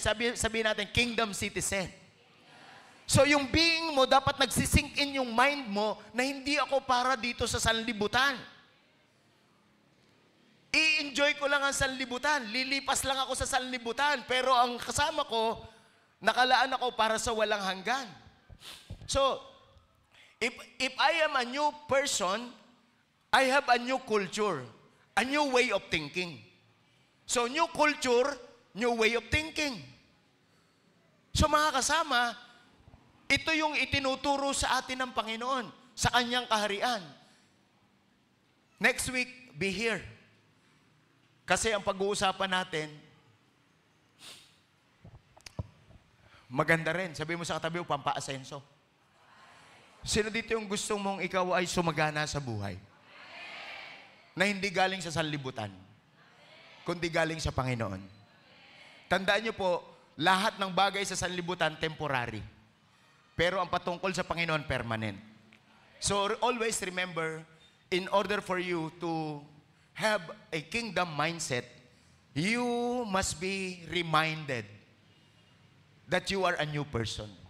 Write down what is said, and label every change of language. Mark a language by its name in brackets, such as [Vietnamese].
[Filipino] Sabihin natin, kingdom citizen. So yung being mo, dapat nagsisink in yung mind mo na hindi ako para dito sa sanlibutan. i-enjoy ko lang ang sanlibutan. Lilipas lang ako sa sanlibutan. Pero ang kasama ko, nakalaan ako para sa walang hanggan. [English] So, if I am a new person, I have a new culture, a new way of thinking. So, new culture, new way of thinking. [Filipino] So, mga kasama, ito yung itinuturo sa atin ng Panginoon, sa Kanyang kaharian. Next week, be here. Kasi ang pag-uusapan natin, maganda rin. Sabi mo sa katabi mo, pampa-asenso. Sino dito yung gusto mong ikaw ay sumagana sa buhay? Na hindi galing sa sanlibutan, kundi galing sa Panginoon. Tandaan niyo po, lahat ng bagay sa sanlibutan, temporary. Pero ang patungkol sa Panginoon, permanent. [English] So always remember, in order for you to have a kingdom mindset, you must be reminded that you are a new person.